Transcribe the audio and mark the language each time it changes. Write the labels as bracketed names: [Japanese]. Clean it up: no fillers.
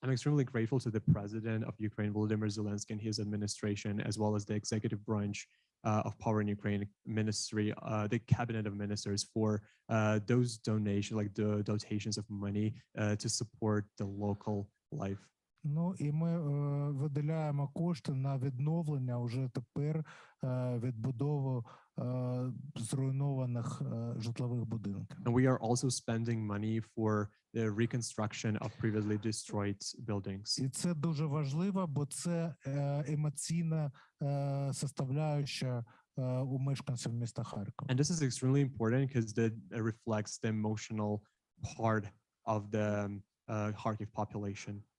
[English] I'm extremely grateful to the president of Ukraine, Volodymyr Zelensky, and his administration, as well as the executive branch of Power in Ukraine ministry, the cabinet of ministers for those donations, like the dotations of money to support the local life. [Ukrainian] Ну і ми виділяємо кошти на відновлення уже тепер відбудову зруйнованих житлових будинків. [English] And we are also spending money for the reconstruction of previously destroyed buildings. [Ukrainian] І це дуже важливо, бо це емоційна составляюча у мешканців міста Харкова. [English] And this is extremely important because it reflects the emotional part of the Kharkiv population.